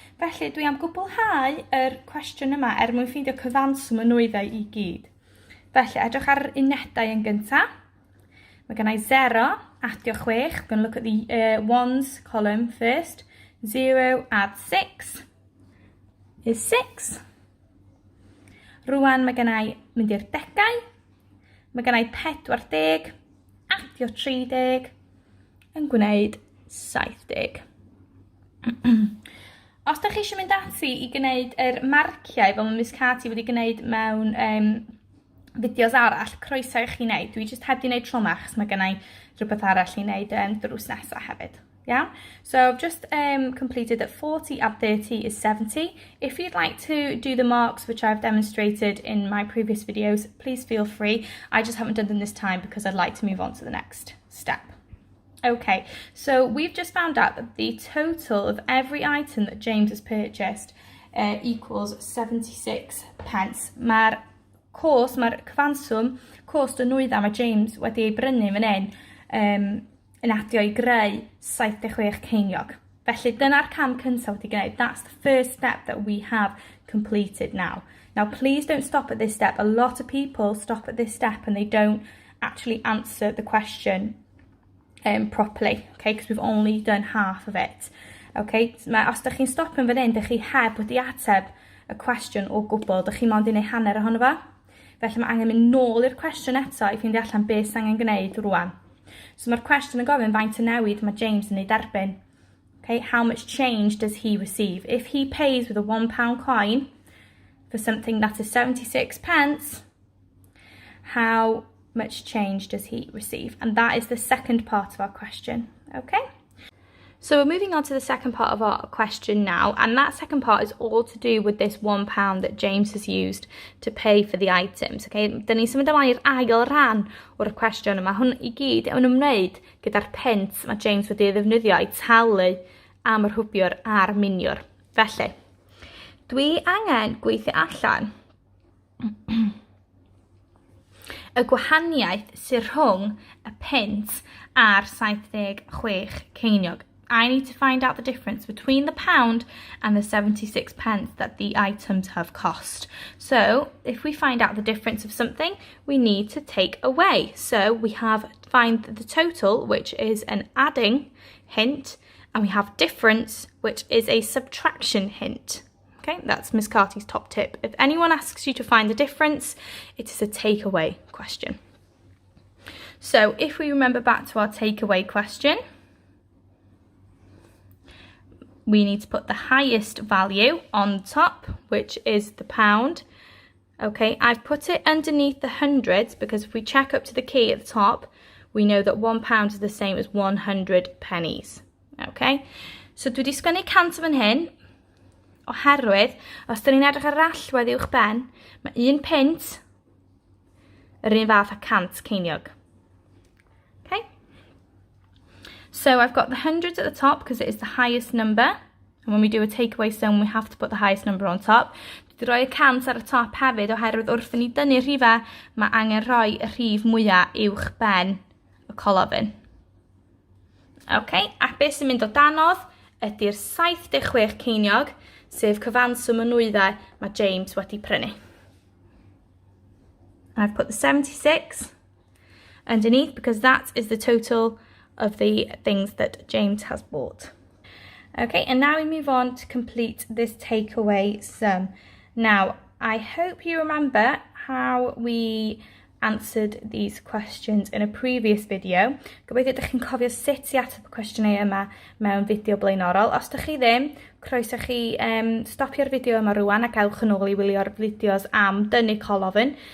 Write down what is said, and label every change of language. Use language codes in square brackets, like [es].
[cy] Felly dwi am gwblhau yr cwestiwn yma er mwyn ffeindio cyfanswm y nwyddau I gyd. Felly edrych ar unedau yn gyntaf. Mae gen I 0 adio 6. [en] I'm going to look at the ones column first. 0 add 6 is 6. [cy] Rwan mae gen I mynd i'r degau. Mae gen I 40 adio 30 yn gwneud 70. Os da chi eisiau mynd ati I gwneud yr marciau fel mae Miss Cathy wedi gwneud mewn fideos arall, croeso I chi wneud. Dwi jyst heb di wneud tro 'ma achos mae gen I rhywbeth arall I wneud drws nesaf hefyd. [en] Yeah, so I've just completed that 40 add 30 is 70. If you'd like to do the marks which I've demonstrated in my previous videos, please feel free. I just haven't done them this time because I'd like to move on to the next step. Okay, so we've just found out that the total of every item that James has purchased equals 76 pence. [cy] Mae'r cyfanswm, cost y nwyddau mae James wedi ei brynu fan hyn yn adio I greu 76 ceiniog. Felly dyna'r cam cyntaf wedi gwneud. [en] That's the first step that we have completed now. Now please don't stop at this step. A lot of people stop at this step and they don't actually answer the question properly, okay, because we've only done half of it. [cy] Okay, os da chi'n stopio fan hyn, da chi heb wedi ateb y cwestiwn o gwbl, da chi mond I wneud hanner ohono fo. Felly mae angen mynd nôl i'r cwestiwn eto I ffeindio allan beth sy'n angen gwneud rwan. So mae'r cwestiwn yn gofyn faint o newid mae James yn ei derbyn. [en] Okay, how much change does he receive? If he pays with a £1 coin for something that is 76 pence, how much change does he receive? And that is the second part of our question. Okay? So we're moving on to the second part of our question now, and that second part is all to do with this £1 that James has used to pay for the items. [cy] Okay, dyn ni symud ymlaen i'r ail rhan o'r cwestiwn yma. Hwn I gyd yn ymwneud gyda'r pence mae James wedi ddefnyddio I talu am yr hwbiwr a'r miniwr. Felly, dwi angen gweithio allan y gwahaniaeth sy'n rhwng y pence a'r 76 ceiniog. [en] I need to find out the difference between the pound and the 76 pence that the items have cost. So, if we find out the difference of something, we need to take away. So, we have find the total, which is an adding hint, and we have difference, which is a subtraction hint. Okay, that's Miss Carty's top tip. If anyone asks you to find the difference, it is a takeaway question. So, if we remember back to our takeaway question, we need to put the highest value on top, which is the pound. Okay, I've put it underneath the hundreds because if we check up to the key at the top, we know that £1 is the same as 100 pennies. [cy] Okay, so dwi wedi sgwennu cant fan hyn, oherwydd, os dyn ni'n edrych ar yr allwedd uwch ben, mae 1 pint yr un fath a 100 ceiniog. [en] Okay, so I've got the hundreds at the top because it is the highest number. And when we do a takeaway sum, we have to put the highest number on top. [cy] Dwi wedi rhoi y cant ar y top hefyd oherwydd wrth i ni dynnu rhifau, mae angen rhoi y rhif mwyaf uwch ben y colofn. Okay, a beth sy'n mynd o danodd ydy'r 76 ceiniog, sef cyfanswm y nwyddau mae James wedi prynu. [en] And I've put the 76 underneath because that is the total of the things that James has bought. Okay, and now we move on to complete this takeaway sum. Now, I hope you remember how we answered these questions in a previous video. [cy] Gobeithio ydych chi'n cofio sut i ateb y cwestiynau yma mewn fideo blaenorol. Os ydych chi ddim, croeso chi stopio'r fideo yma rwan ac ewch yn ôl i wylio'r fideos am dynnu colofn.